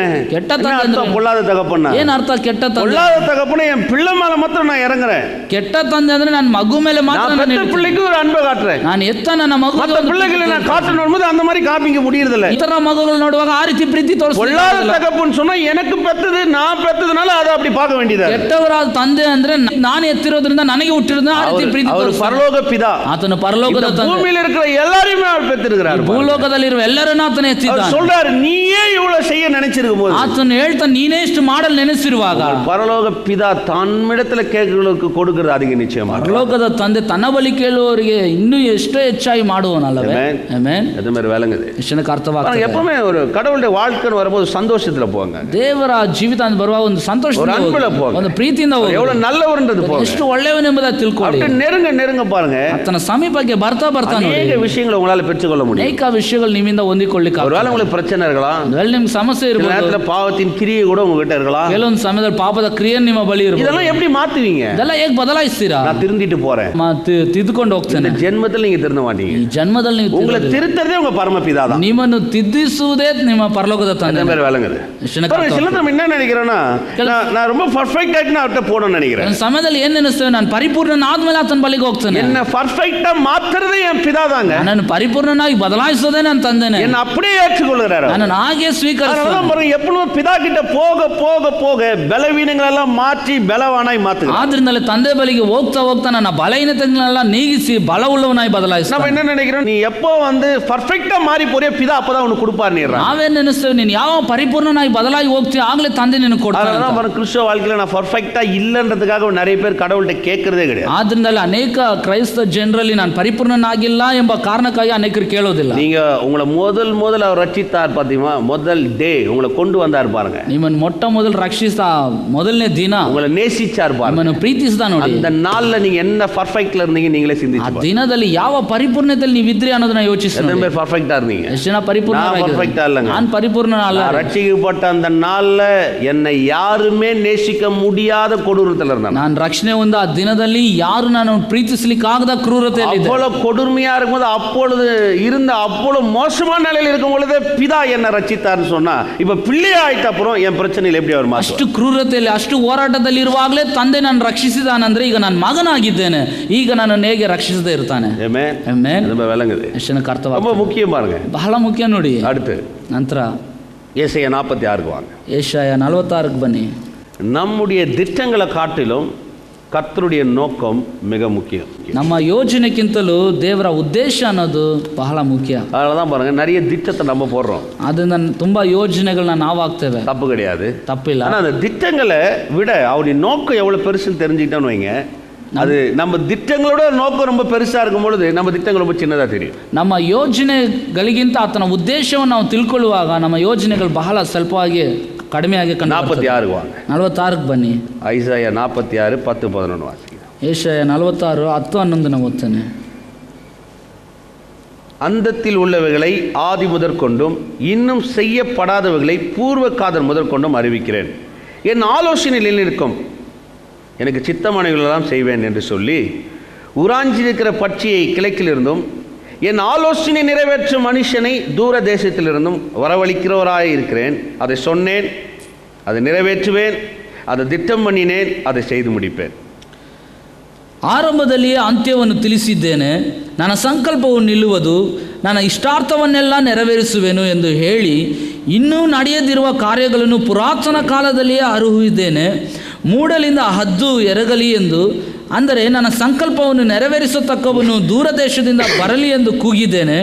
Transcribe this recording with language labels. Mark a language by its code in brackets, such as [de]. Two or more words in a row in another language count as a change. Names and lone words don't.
[kn] ಕೆಟ್ಟ [ta] என்ன [kn] ತಂದೆ [ta] அர்த்தம் பொல்லாத தகப்பனா? [kn] ಏನ್ ಅರ್ಥ ಕೆಟ್ಟ ತಂದೆ? [ta] பொல்லாத தகப்பனா என் பிள்ளை மேல மாத்திரம் நான் இறங்குறேன். [kn] ಕೆಟ್ಟ ತಂದೆ ಅಂದ್ರೆ ನನ್ನ ಮಗು ಮೇಲೆ ಮಾತ್ರ [ta] நான் [kn] ನಾನು [ta] பெத்த பிள்ளைக்கு ஒரு அன்பை காட்டுறேன். [kn] ನಾನು ಎತ್ತ ನನ್ನ ಮಗು [ta] மற்ற பிள்ளைகளை நான் காட்டணும் வரும்போது அந்த மாதிரி காமிக்க முடியறது இல்ல. [kn] ಇತರ ಮಗುಗಳು ನೋಡುವಾಗ ಆ ರೀತಿ ಪ್ರೀತಿ [ta] பொல்லாத [kn] ತೋರಿಸ್ತಾರೆ. [ta] தகப்பன்னு சொன்னா எனக்கு பெத்தது, நான் பெத்ததுனால அதை அப்படி பார்க்க வேண்டியது. [kn] ಕೆಟ್ಟವರಾದ ತಂದೆ ಅಂದ್ರೆ ನಾನು ಎತ್ತಿರೋದ್ರಿಂದ ನನಗೆ ಹುಟ್ಟಿರೋದ್ರಿಂದ ಆ ರೀತಿ ಪ್ರೀತಿ [ta] அவர் [kn] ತೋರಿಸ್ತಾರೆ. [ta] பரலோக பிதா, [kn] ಆತನು ಪರಲೋಕದ [ta] இந்த [kn] ತಂದೆ, [ta] பூமியில இருக்கிற எல்லாரையுமே அவர் பெற்றிருக்கிறார். [kn] ಭೂಲೋಕದಲ್ಲಿರುವ ಎಲ್ಲರನ್ನ ಆತನ [ta] அவர் [kn] ಎತ್ತಿದ್ದಾನೆ. [ta] சொல்றாரு, நீயே இவ்வளவு செய்ய நினைச்சிருக்கும் போது, [kn] ಆತನು ಹೇಳ್ತಾನೆ ನೀನೇ ಇಷ್ಟು ಮಾಡಲು ನೆನೆಸಿರುವಾಗ [ta] பரலோக பிதா தன்னிடத்துல கேட்கிறவர்களுக்கு கொடுக்கிறது அதிக நிச்சயமா. [kn] ಪರಲೋಕದ ತಂದೆ ತನ್ನ ಬಳಿ ಕೇಳುವವರಿಗೆ ಇನ್ನೂ ಎಷ್ಟೋ ಹೆಚ್ಚಾಗಿ ಮಾಡುವನಲ್ಲವೇ? ಆಮೆನ್. [ta] அது மாதிரி விளங்குது. [kn] ಎಷ್ಟನಕ್ಕೆ ಅರ್ಥವಾಗ್ತದೆ. [ta] எப்பவுமே ஒரு கடவுளுடைய வாழ்க்கைன்னு வரும்போது சந்தோஷத்துல போவாங்க. [kn] ದೇವರ ಜೀವಿತ ಅಂತ ಬರುವಾಗ ಒಂದು ಸಂತೋಷ, [ta] ஒரு அன்புல போவாங்க, [kn] ಒಂದು ಪ್ರೀತಿಯಿಂದ ಹೋಗಿ [ta] எவ்வளவு நல்லவர்ன்றது போவாங்க. [kn] ಎಷ್ಟು ಒಳ್ಳೆಯವನೆಂಬುದಾಗಿ ತಿಳ್ಕೊಳ್ಳಿ. [ta] அப்படி நெருங்க பாருங்க, [kn] ಆತನ ಸಮೀಪಕ್ಕೆ ಬರ್ತಾ ನೋಡಿ [ta] அநேக விஷயங்களை உங்களால பெற்றுக்கொள்ள முடியும். [kn] ಅನೇಕ ವಿಷಯಗಳು ನಿಮ್ಮಿಂದ ಹೊಂದಿಕೊಳ್ಳಿಕ್ಕೆ [ta] ஒருவேளை உங்களுக்கு பிரச்சனை இருக்கலாம், [kn] ನಿಮ್ಗೆ ಸಮಸ್ಯೆ [ta] சில [kn] ಇರಬಹುದು, [ta] நேரத்துல பாவத்தின் கிரியை கூட உங்ககிட்ட இருக்கலாம். [kn] ಕೆಲವೊಂದು ಸಮಯದಲ್ಲಿ ಪಾಪದ ಕ್ರಿಯೆ ನಿಮ್ಮ ಬಳಿ ಇರಬಹುದು. [ta] இதெல்லாம் எப்படி மாத்துவீங்க? [kn] ಇದೆಲ್ಲ ಹೇಗೆ ಬದಲಾಯಿಸ್ತೀರಾ? [ta] நான் திருந்திட்டு போறேன், [kn] ತಿದ್ದುಕೊಂಡು ಹೋಗ್ತೇನೆ. [ta] இந்த ஜென்மத்தில் நீங்க திருந்த மாட்டீங்க. [kn] ಈ ಜನ್ಮದಲ್ಲಿ ನೀವು [ta] உங்களை திருத்தறதே உங்க பரமபிதா தான். [kn] ನಿಮ್ಮನ್ನು ತಿದ್ದಿಸುವುದೇ ನಿಮ್ಮ ಪರಲೋಕದ ತಂದೆ. [ta] பேர் விளங்குது. சில நம்ம என்ன நினைக்கிறோம்னா, நான் ரொம்ப பர்ஃபெக்ட் ஆயிட்டு அவர்கிட்ட போகணும்னு நினைக்கிறேன். [kn] ಸಮಯದಲ್ಲಿ ಏನ್ ನೆನೆಸ್ತೇವೆ, ನಾನು ಪರಿಪೂರ್ಣನಾದ್ಮೇಲೆ ಆತನ ಬಳಿಗೆ ಹೋಗ್ತೇನೆ. [ta] என்ன பர்ஃபெக்ட்டா மாத்துறதே என் பிதா தாங்க. [kn] ನನ್ನನ್ನು ಪರಿಪೂರ್ಣನಾಗಿ ಬದಲಾಯಿಸೋದೇ ನನ್ನ ತಂದೆನೇ. [ta] என்ன அப்படியே ஏற்றுக்கொள்கிறார். [kn] ನನ್ನನ್ನು ಹಾಗೆ ಸ್ವೀಕರಿಸ್ತಾನೆ. [ta] பாருங்க, எப்பவும் பிதா கிட்ட போக போக போக பலவீனங்கள் எல்லாம் மாற்றி பலவானாய் மாத்துகிறார். [kn] ಆದ್ರಿಂದಲೇ ತಂದೆ ಬಳಿಗೆ ಹೋಗ್ತಾ ಹೋಗ್ತಾ ನನ್ನ ಬಲಹೀನತೆಗಳನ್ನೆಲ್ಲ ನೀಗಿಸಿ ಬಲವುಳ್ಳವನಾಗಿ ಬದಲಾಯಿಸ್ತಾನೆ. [ta] நம்ம என்ன நினைக்கிறோம், நீ எப்போ வந்து பர்ஃபெக்ட்டா மாறி போறிய பிதா அப்பதான் உனக்கு கொடுப்பார்னீறான். [kn] ನಾವೇನ್ ನೆನೆಸ್ತೇವೆ, ನೀನು ಯಾವ ಪರಿಪೂರ್ಣನಾಗಿ ಬದಲಾಗಿ ಹೋಗ್ತೀಯ ಆಗಲೇ ತಂದೆ ನಿನಗೆ ಕೊಡ್ತಾನೆ. [ta] அதனால பாருங்க, கிறிஸ்தவ வாழ்க்கையில நான் பர்ஃபெக்ட்டா இல்லன்றதுக்காக நிறைய பேர் கடவுள்கிட்ட கேட்கறதே கிடையாது. [kn] ಆದ್ರಿಂದಲೇ ಅನೇಕ ಕ್ರೈಸ್ತ ಜನರಲ್ಲಿ ನಾನು ಪರಿಪೂರ್ಣನಾಗಿಲ್ಲ ಎಂಬ ಕಾರಣಕ್ಕಾಗಿ ಅನೇಕರು ಕೇಳೋದಿಲ್ಲ. [ta] நீங்க உங்களை முதல் அவர் ரட்சித்தார் பாத்தீங்களா, முதல் டே உங்களை கொண்டு வந்தார் பாருங்க. [kn] ನಿಮ್ಮನ್ನು ಮೊಟ್ಟ ಮೊದಲು ರಕ್ಷಿಸಿದ ಮೊದಲನೇ ದಿನ [ta] உங்களை நேசிச்சார் பாருங்க. [kn] ನಿಮ್ಮನ್ನು ಪ್ರೀತಿಸಿದ ನೋಡಿ. [ta] அந்த நாள்ல நீங்க என்ன பர்ஃபெக்ட்ல இருந்தீங்க நீங்களே [kn] ಆ [ta] சிந்திச்சு பாருங்க. [kn] ದಿನದಲ್ಲಿ ಯಾವ ಪರಿಪೂರ್ಣತೆಯಲ್ಲಿ ನೀವಿದ್ರಿ ಅನ್ನೋದನ್ನ ಯೋಚಿಸಿ. [ta] எத்தனை பேர் பர்ஃபெக்ட்டா இருந்தீங்க? [kn] ಎಷ್ಟು ಜನ ಪರಿಪೂರ್ಣ? [ta] நான் பர்ஃபெக்ட்டா இல்லங்க. [kn] ನಾನು ಪರಿಪೂರ್ಣ ಅಲ್ಲ. [ta] ரட்சிக்கப்பட்ட அந்த நாள்ல என்னை யாருமே நேசிக்க முடியாத கொடூரத்துல இருந்தாங்க. [kn] ನಾನು ರಕ್ಷಣೆ ಹೊಂದ ಆ ದಿನದಲ್ಲಿ ಯಾರು ನಾನು ಪ್ರೀತಿಸಲಿಕ್ಕಾಗದ ಕ್ರೂರತೆಯಲ್ಲಿ [ta] அவ்வளவு கொடுமையா இருக்கும்போது, அப்பொழுது இருந்த அவ்வளவு மோசமான நிலையில் இருக்கும் பொழுது பிதா என்ன ரட்சித்தார்னு சொன்னா, இப்ப பிள்ளை ஆயிட்ட அப்புறம் என் பிரச்சனையில் எப்படி அவர் மாற்றுவார்? [kn] ಅಷ್ಟು ಕ್ರೂರತೆಯಲ್ಲಿ ಅಷ್ಟು ಹೋರಾಟದಲ್ಲಿ ಇರುವಾಗಲೇ ತಂದೆ ನಾನು ರಕ್ಷಿಸಿದಾನಂದ್ರೆ ಈಗ ನಾನು ಮಗನಾಗಿದ್ದೇನೆ, ಈಗ ನಾನು ಹೇಗೆ ರಕ್ಷಿಸದೇ ಇರ್ತಾನೆ. ಆಮೆನ್. [ta] ரொம்ப விளங்குது. [kn] ಎಷ್ಟನಕ್ಕೆ ಅರ್ಥವಾಗ್ತದೆ. [ta] ரொம்ப முக்கியம் பாருங்க. [kn] ಬಹಳ ಮುಖ್ಯ ನೋಡಿ. [ta] அடுத்து [kn] ನಂತರ [ta] ஏசாயா 46க்கு வாங்க. [kn] ಏಷಾಯ 46ಕ್ಕೆ ಬನ್ನಿ. [ta] நம்முடைய திட்டங்களை காட்டிலும் ಕರ್ತರುடைய நோக்கம் மிக முக்கியம். [kn] ನಮ್ಮ ಯೋಜನೆಗಿಂತಲೂ ದೇವರ ಉದ್ದೇಶ ಅನ್ನೋದು ಬಹಳ ಮುಖ್ಯ. [ta] அதனாலதான் பாருங்க, நிறைய திட்டத்தை நம்ம போடுறோம். [kn] ಅದನ್ನ ತುಂಬಾ ಯೋಜನೆಗಳನ್ನ ನಾವು ಹಾಕ್ತೇವೆ, [ta] தப்பு கிடையாது, [kn] ತಪ್ಪಿಲ್ಲ. [ta] ஆனா அந்த திட்டங்களை விட அவருடைய நோக்கம் எவ்வளவு பெருசுன்னு தெரிஞ்சுக்கிட்டோன்னு வைங்க, அது நம்ம திட்டங்களோட நோக்கம் ரொம்ப பெருசா இருக்கும் பொழுது நம்ம திட்டங்கள் ரொம்ப சின்னதா தெரியும். [kn] ನಮ್ಮ ಯೋಜನೆಗಳಿಗಿಂತ ಆತನ ಉದ್ದೇಶವನ್ನು ನಾವು ತಿಳ್ಕೊಳ್ಳುವಾಗ ನಮ್ಮ ಯೋಜನೆಗಳು ಬಹಳ ಸ್ವಲ್ಪವಾಗಿ ಕಡಿಮೆಯಾಗಿ ಕಂಡು [ta] 46 வாங்க. [kn] 46ಕ್ಕೆ ಬನ್ನಿ. [ta] ஐசாயா 46 10 11 வாசிக்கிறேன். ಏಷಾಯ 46 10 11 நான் ஓதுறேன். அந்தத்தில் உள்ளவைகளை ஆதி முதற்கொண்டும் இன்னும் செய்யப்படாதவைகளை பூர்வ காதல் முதற்கொண்டும் அறிவிக்கிறேன். என் ஆலோசனையில் இருக்கும், எனக்கு சித்தமானவர்களெல்லாம் செய்வேன் என்று சொல்லி உராஞ்சிருக்கிற பட்சியை கிழக்கிலிருந்தும் என் ஆலோசனை நிறைவேற்றும் மனுஷனை தூர தேசத்திலிருந்தும் வரவழைக்கிறவராக இருக்கிறேன். அதை சொன்னேன், அதை நிறைவேற்றுவேன், அதை திட்டம் பண்ணினேன், அதை செய்து முடிப்பேன். [kn] ಆರಂಭದಲ್ಲಿಯೇ ಅಂತ್ಯವನ್ನು ತಿಳಿಸಿದ್ದೇನೆ, ನನ್ನ ಸಂಕಲ್ಪವು ನಿಲ್ಲುವುದು, ನನ್ನ ಇಷ್ಟಾರ್ಥವನ್ನೆಲ್ಲ ನೆರವೇರಿಸುವೆನು ಎಂದು ಹೇಳಿ ಇನ್ನೂ ನಡೆಯದಿರುವ ಕಾರ್ಯಗಳನ್ನು ಪುರಾತನ ಕಾಲದಲ್ಲಿಯೇ ಅರಿಹಿದ್ದೇನೆ. ಮೂಡಲಿಂದ ಹದ್ದು ಎರಗಲಿ ಎಂದು, ಅಂದರೆ ನನ್ನ ಸಂಕಲ್ಪವನ್ನು ನೆರವೇರಿಸತಕ್ಕವನು ದೂರದೇಶದಿಂದ ಬರಲಿ ಎಂದು ಕೂಗಿದ್ದೇನೆ.